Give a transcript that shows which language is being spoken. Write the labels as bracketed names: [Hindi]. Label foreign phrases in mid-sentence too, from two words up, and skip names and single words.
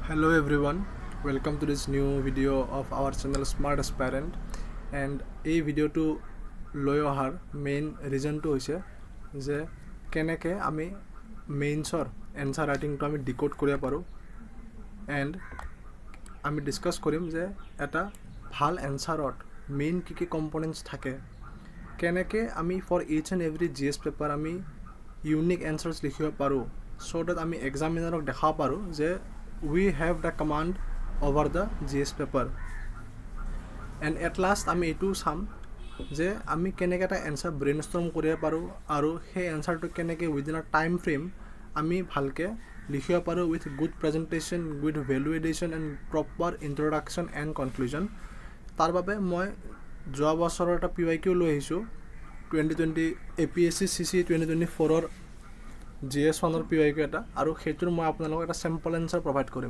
[English] Hello everyone, welcome to this new video of our channel Smart Aspirant. And [Assamese] এই ভিডিওটো লৈ অহাৰ [English] main reasonটো [Assamese] হৈছে যে কেনেকৈ আমি [English] Mainsৰ answer writingটো [Assamese] আমি ডিকোড কৰিব পাৰোঁ [English] এণ্ড [Assamese] আমি ডিছকাছ কৰিম যে এটা ভাল [English] answerত main কি কম্পনেণ্টছ [Assamese] থাকে, কেনেকৈ আমি [English] for each and every GS paper আমি unique answers [Assamese] লিখিব পাৰোঁ [English] so that আমি এক্সামিনাৰক [Assamese] দেখাব পাৰোঁ যে [English] we have the command over the GS paper. And at last [Assamese] আমি এইটো চাম যে আমি কেনেকৈ এটা [English] answer brainstorm [Assamese] কৰিব পাৰোঁ আৰু সেই এনসাৰটো কেনেকৈ [English] within a time frame [Assamese] আমি ভালকৈ লিখিব পাৰোঁ [English] with good presentation, with value addition and proper introduction and conclusion. [Assamese] তাৰ বাবে মই যোৱা বছৰৰ এটা PYQ লৈ আহিছোঁ 2020 Apsc Cce 2024ৰ GS1 PYQ এটা আৰু সেইটোৰ মই আপোনালোকক এটা [English] sample answer provide [Assamese] কৰিম।